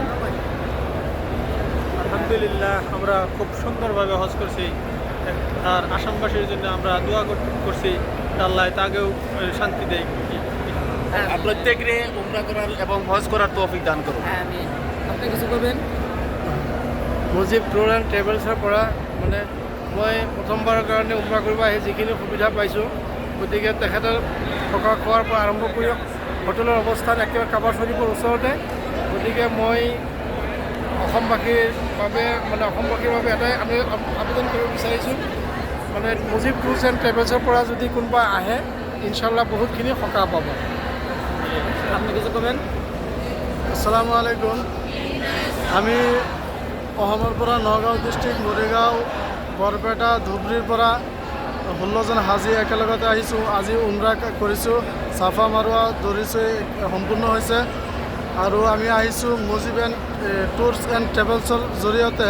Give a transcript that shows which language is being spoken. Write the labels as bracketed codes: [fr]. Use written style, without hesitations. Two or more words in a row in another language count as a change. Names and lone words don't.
[bn] আলহামদুলিল্লাহ, আমরা খুব সুন্দরভাবে হজ করছি। আর আসামবাসীর জন্য আমরা দোয়া করছি, আল্লাহ তাকেও শান্তি দেয়। প্রত্যেকরে উমরা করার এবং হজ করার তৌফিক দান করুন। আমি আপনি কিছু করবেন? [as] মুজিব ট্যুৰ এণ্ড ট্ৰেভেলছৰ পৰা মানে মই প্ৰথমবাৰৰ কাৰণে উমৰা কৰিব আহি যিখিনি সুবিধা পাইছোঁ, গতিকে তেখেতৰ থকা খোৱাৰ পৰা আৰম্ভ কৰি হোটেলৰ অৱস্থান একেবাৰে কাবাৰ শ্বৰীফৰ ওচৰতে। গতিকে মই অসমবাসীৰ বাবে এটাই আমি আবেদন কৰিব বিচাৰিছোঁ, মানে মুজিব ট্যুৰছ এণ্ড ট্ৰেভেলছৰ পৰা যদি কোনোবা আহে ইনশাল্লাহ বহুতখিনি সকাহ পাব। [bn] আপনি কিছু করবেন? [ar] السلام عليكم. [as] আমি অসমৰ পৰা নগাঁও ডিষ্ট্ৰিক্ট, মৰিগাঁও, বৰপেটা, ধুবুৰীৰ পৰা 16জন হাজী একেলগতে আহিছোঁ। আজি উমৰা কৰিছোঁ, চাফা মাৰোৱা দৌৰিছোঁ, সম্পূৰ্ণ হৈছে। আৰু আমি আহিছোঁ মুজিব ট্যুৰছ এণ্ড ট্ৰেভেলছৰ জৰিয়তে।